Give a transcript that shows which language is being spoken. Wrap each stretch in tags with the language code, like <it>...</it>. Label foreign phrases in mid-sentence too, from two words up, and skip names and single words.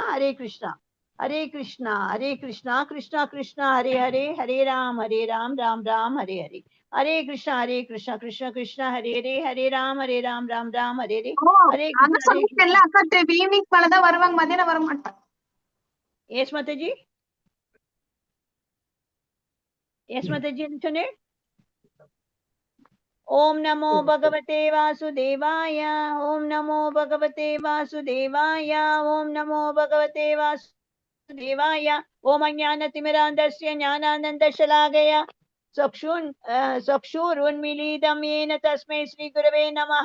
<sa>हरे कृष्ण हरे कृष्ण हरे कृष्ण कृष्ण कृष्ण हरे हरे हरे राम राम राम हरे हरे हरे कृष्ण कृष्ण कृष्ण हरे हरे हरे राम राम राम हरे हरे हरे கிருஷ்ணா.</sa> <ta>அக்கா ஈவினிங் மேலதான் வருவாங்க, மதியானம் வர மாட்டாங்க. எஸ் மாதாஜி. எஸ் மாதாஜி என்ன சொன்னேன்?</ta> <sa>ओम नमो भगवते वासुदेवाय ओम नमो भगवते वासुदेवाय ओम नमो भगवते वासुदेवाय ओम अज्ञानतिमिरान्धस्य ज्ञानानन्दशलाकया चक्षुरुन्मीलितं येन तस्मै श्रीगुरवे नमः।</sa>